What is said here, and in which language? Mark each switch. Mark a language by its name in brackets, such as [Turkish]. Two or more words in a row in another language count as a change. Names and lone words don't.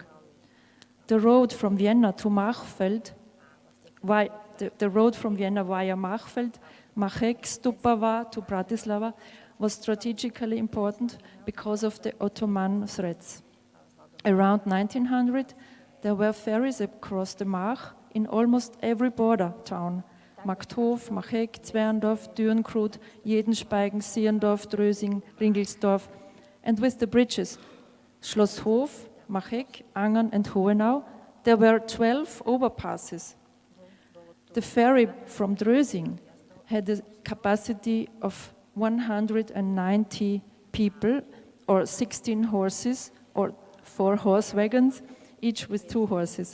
[English] The road from Vienna to Machfeld, the road from Vienna via Machfeld, Machek, Stupava to Bratislava, was strategically important because of the Ottoman threats. Around 1900, there were ferries across the Mach in almost every border town: Markthof, Machek, Zwerndorf, Dürnkrut, Jedenspeigen, Sierndorf, Drösing, Ringelsdorf, and with the bridges Schlosshof, Machek, Angern, and Hohenau, there were 12 overpasses. The ferry from Drösing had a capacity of 190 people, or 16 horses, or 4 horse wagons, each with 2 horses.